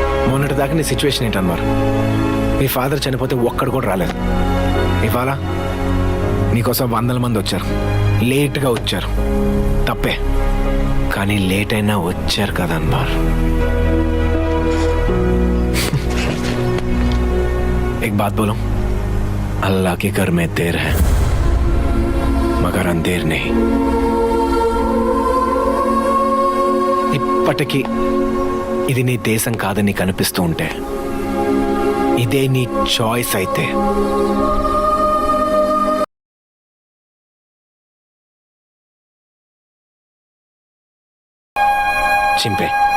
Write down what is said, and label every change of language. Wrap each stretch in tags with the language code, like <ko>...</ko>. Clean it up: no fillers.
<te>మొన్నటిదాకా నీ సిచ్యువేషన్ ఏంటి అన్వర్? మీ ఫాదర్ చనిపోతే ఒక్కడు కూడా రాలేదు. ఇవాళ నీకోసం 100 మంది వచ్చారు, లేట్గా వచ్చారు, తప్పే, కానీ లేట్ అయినా వచ్చారు కదా అన్వర్.</te> <hi>एक बात बोलो, अल्लाह के घर में देर है मगर अंधेर नहीं.</hi> <te>ఇప్పటికీ ఇది నీ దేశం కాదని కనిపిస్తూ ఉంటే, ఇదే నీ చాయిస్ అయితే చింపే.</te>